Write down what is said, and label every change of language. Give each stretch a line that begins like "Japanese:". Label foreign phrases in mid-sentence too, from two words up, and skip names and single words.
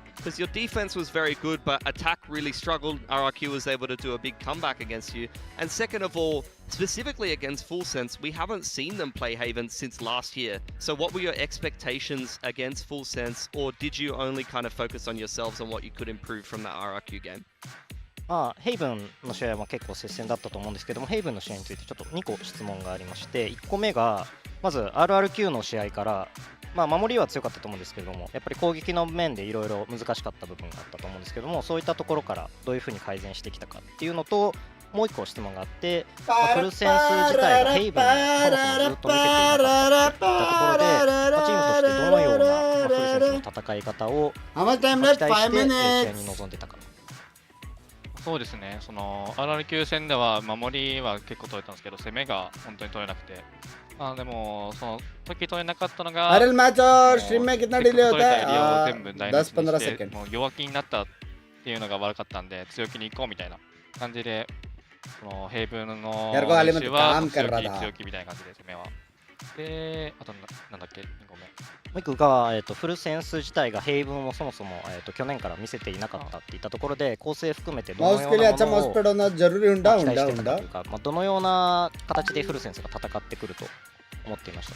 English: Because your defense was very good, but attack really struggled. RRQ was able to do a big comeback against you. And second of all, specifically against Full Sense, we haven't seen them play Haven since last year. So what were your expectations against Full Sense, or did you only kind of focus on yourselves and what you could improve from that RRQ game?
Japanese: ヘイブンの試合は結構接戦だったと思うんですけども、ヘイブンの試合についてちょっと2個質問がありまして、1個目がまず RRQ の試合から、守りは強かったと思うんですけども、やっぱり攻撃の面でいろいろ難しかった部分があったと思うんですけども、そういったところからどういうふうに改善してきたかっていうのと、もう1個質問があって、フルセンス自体がヘイブンをそもそもずっと見せていなかったといったところで、チームとしてどのようなフルセンスの戦い方を期待して試合に臨んでたか。そうですね、RRQ 戦では守りは結構取れたんですけど、攻めが本当に取れなくて、でもその時取れなかったのが、
Hindi: अरे मैच और स्ट्रीम में कितना डिले होता है?
Japanese: 全部台無しにしてもう弱気になったっていうのが悪かったんで、強気に行こうみたいな感じで、ヘイブンの練習は強気みたいな感じで攻めは。で、あとなんだっけ、2個目。もう1個が、フルセンス自体がヘイブンをそもそも、去年から見せていなかったっていったところで、構成含めてどのようなものを期待してたかというか、どのような形でフルセンスが戦ってくると思っていました。